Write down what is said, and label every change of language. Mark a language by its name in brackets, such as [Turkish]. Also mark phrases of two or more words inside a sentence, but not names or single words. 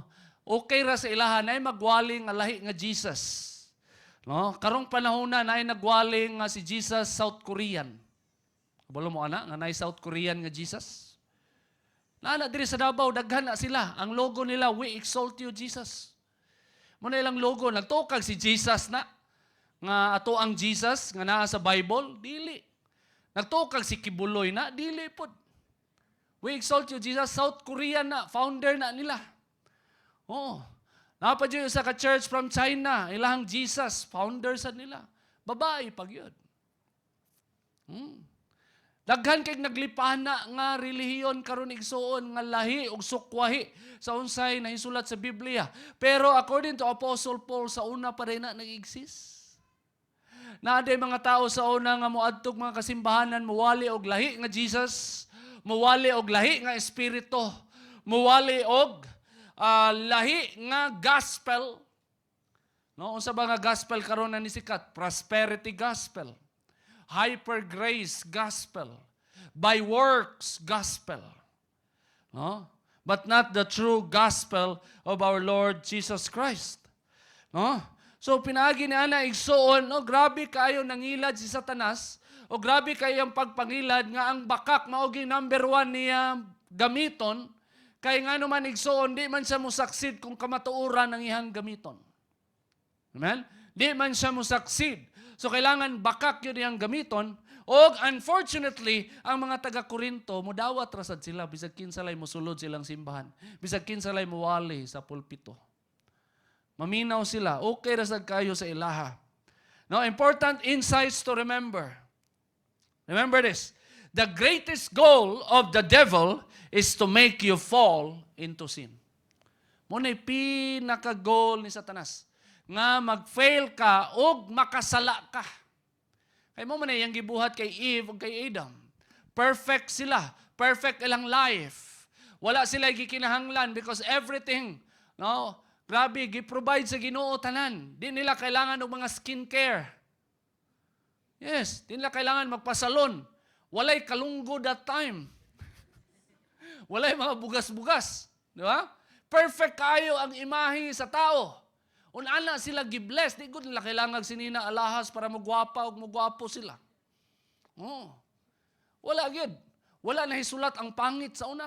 [Cebuano] Okay ra sa ilahan ay magwali nga lahi nga Jesus. No? Karong panahon na ay nagwali nga si Jesus South Korean. Kabalo mo ana nga nay South Korean nga Jesus? Naana diri sa Davao daghan na sila. Ang logo nila, [English] we exalt you Jesus. [Cebuano] Mo na ilang logo nagtukag si Jesus na nga ato ang Jesus nga naa sa Bible, dili. Nagtukag si Kibuloy na, dili pod. [English] We exalt you Jesus, South Korean na, founder [Cebuano] na nila. Oh, napad yun sa ka-church from China, ilahang Jesus, founder sa nila. Babae pag yun. Daghan kay naglipana nga relihiyon karon igsoon nga lahi ug sukwahi sa unsay nahisulat sa Biblia. Pero [English] according to Apostle Paul, [Cebuano] sa una pa rin na nag-exist. Naaday mga tao sa una nga moadtog mga kasimbahanan, muwali og lahi nga Jesus, muwali og lahi nga espiritu, muwali og lahi nga gospel. No, unsa ba nga gospel karon na nisikat? [English] Prosperity gospel, hyper grace gospel, by works gospel. No? But not the true gospel of our Lord Jesus Christ. No? [Cebuano] So pinagi ni ana igsoon, no, grabe kayo nangilad si Satanas, o grabe kayo ang pagpangilad nga ang bakak mao gi number 1 niya gamiton, kay nga naman igsoon di man siya musaksid kung kamatuoran ang ihang gamiton. Amen? Di man siya musaksid. So kailangan bakak yun iyang gamiton. O unfortunately, ang mga taga-Korinto, mudawat rasad sila, bisag kinsalay musulod silang simbahan, bisag kinsalay muwali sa pulpito. Maminaw sila, okay rasad kayo sa ilaha. [English] Now, important insights to remember. Remember this. The greatest goal of the devil is to make you fall into sin. [Cebuano] Muna'y pinaka-goal ni Satanas. Nga mag-fail ka o makasala ka. Kaya mo man yung gibuhat kay Eve o kay Adam. Perfect sila. perfect ilang life. Wala sila gikinahanglan [English] because everything, [Cebuano] no, grabe, gi-provide sa Ginoo tanan. Di nila kailangan ng mga skincare. Yes, di nila kailangan magpasalon. Walay kalunggo [English] that time. [Cebuano] Walay mga bugas-bugas. Di ba? Perfect kayo ang imahe sa tao. Unana sila gibless. Di ko nila kailangan sinina alahas para magwapa o magwapo sila. Oh. Wala gyud. Wala na hisulat ang pangit sa una.